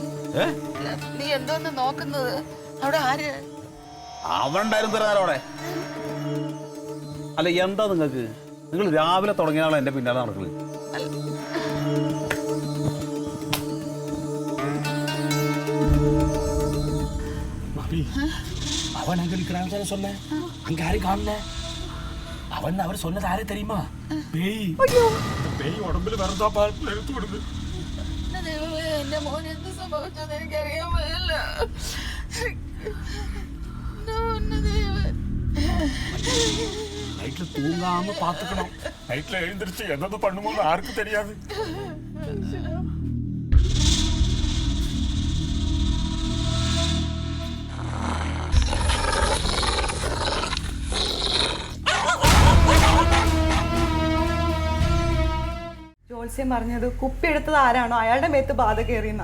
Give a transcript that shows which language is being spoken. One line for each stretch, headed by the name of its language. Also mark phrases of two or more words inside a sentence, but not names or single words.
Malayalam: നീ എന്തോന്ന് നോക്കുന്നത്? അവിടെ ആര്? അവണ്ടായിരുന്നു തരാനോടെ. അല്ല എന്താ നിങ്ങൾക്ക്? നിങ്ങൾ രാവിലെ തുടങ്ങിയാണോ എന്റെ പിന്നാലെ നടക്കുന്നത്?
Tamil: அவன் அங்க நிக்கிறான்னு தானே சொன்னேன். அங்க யாரும் காணல. அவன் அவர் சொன்னது யாரே தெரியுமா? பேய். பேய் உடம்புல வரதா பார்த்து எடுத்து விடுது.
Malayalam: എന്റെ മോൻ എന്ത് സംഭവിച്ചെന്ന് എനിക്കറിയാൻ വയ്യല്ല.
Tamil: நைட்ல தூங்காம பாத்துக்கணும். நைட்ல எழுந்திருச்சு என்னது பண்ணுமோன்னு யாருக்கும் தெரியாது.
Malayalam: ജോത്സ്യം പറഞ്ഞത് കുപ്പി എടുത്തത് ആരാണോ അയാളുടെ മേത്ത് ബാധ കയറിയെന്ന.